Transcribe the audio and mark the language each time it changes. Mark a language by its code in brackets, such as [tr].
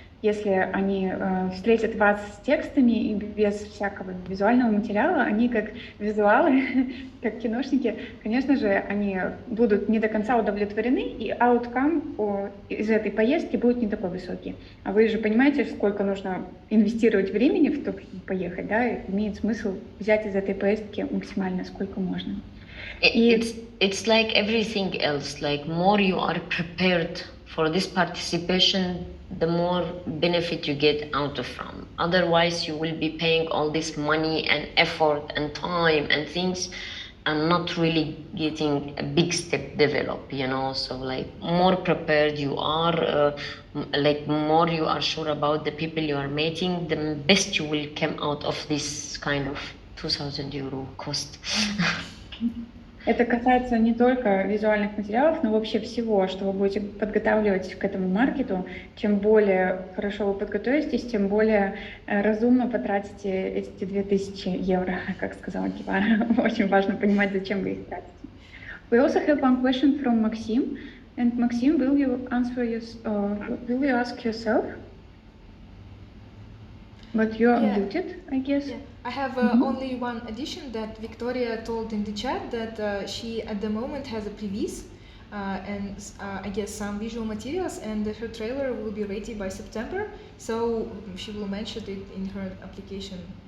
[ru] Если они встретят вас с текстами и без всякого визуального материала, они как визуалы, как киношники, конечно же, они будут не до конца удовлетворены, и outcome из этой поездки будет не такой высокий. А вы же понимаете, сколько нужно инвестировать времени в то, чтобы поехать, да, и имеет смысл взять из этой поездки максимально сколько можно. [en] It's like everything else, like more you are prepared for this participation, the more benefit you get out of from. Otherwise, you will be paying all this money and effort and time and things and not really getting a big step develop, you know. So like more prepared you are, like more you are sure about the people you are meeting, the best you will come out of this kind of 2,000 euro cost. [ru] Это касается не только визуальных материалов, но вообще всего, что вы будете подготавливать к этому маркету. Чем более хорошо вы подготовитесь, тем более разумно потратите эти 2000 евро, как сказала Гибара. Очень важно понимать, зачем вы их тратите. [en] We also have one question from Maxim. And Maxim, will you ask yourself? But you are muted, I guess. Yeah. I have only one addition, that Victoria told in the chat that she at the moment has a previs and I guess some visual materials, and her trailer will be ready by September, so she will mention it in her application.